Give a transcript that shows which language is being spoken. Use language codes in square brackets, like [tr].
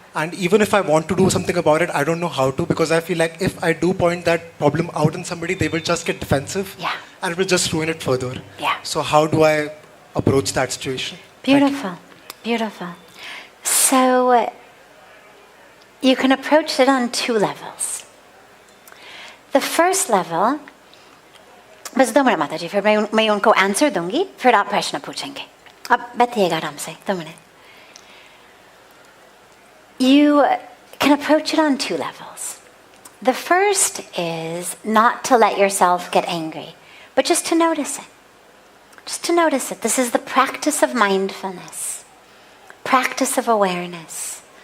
[en] And even if I want to do something about it, I don't know how to, because I feel like if I do point that problem out in somebody, they will just get defensive. Yeah. And it will just ruin it further. Yeah. So how do I approach that situation? Beautiful. Beautiful. So you can approach it on 2 levels. The first level, [hi] बस 2 minute माता जी, फिर मैं उनको answer दूंगी, फिर आप प्रश्न पूछेंगे. अब बैठिएगा आराम से, 2 minute. [en] You can approach it on 2 levels. The first is not to let yourself get angry, but just to notice it. Just to notice it. This is the practice of mindfulness, practice of awareness.